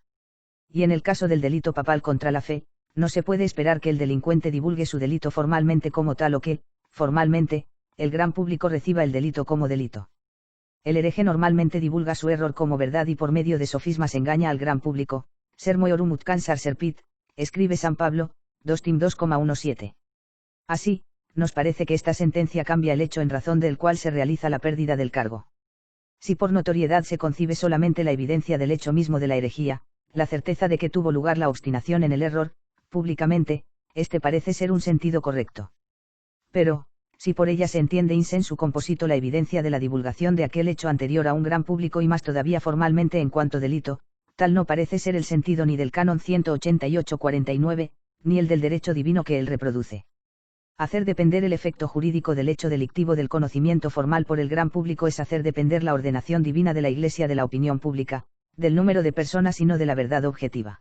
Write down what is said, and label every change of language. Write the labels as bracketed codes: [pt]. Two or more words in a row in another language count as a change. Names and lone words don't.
[es] Y en el caso del delito papal contra la fe, no se puede esperar que el delincuente divulgue su delito formalmente como tal o que, formalmente, el gran público reciba el delito como delito. El hereje normalmente divulga su error como verdad y por medio de sofismas engaña al gran público. [la] Sermo eorum ut cansar serpit, [es] escribe San Pablo, 2 Tim 2,17. Así, nos parece que esta sentencia cambia el hecho en razón del cual se realiza la pérdida del cargo. Si por notoriedad se concibe solamente la evidencia del hecho mismo de la herejía, la certeza de que tuvo lugar la obstinación en el error, públicamente, este parece ser un sentido correcto. Pero, si por ella se entiende [la] in sensu composito [es] la evidencia de la divulgación de aquel hecho anterior a un gran público y más todavía formalmente en cuanto delito, tal no parece ser el sentido ni del canon 188-49, ni el del derecho divino que él reproduce. Hacer depender el efecto jurídico del hecho delictivo del conocimiento formal por el gran público es hacer depender la ordenación divina de la Iglesia de la opinión pública, del número de personas y no de la verdad objetiva.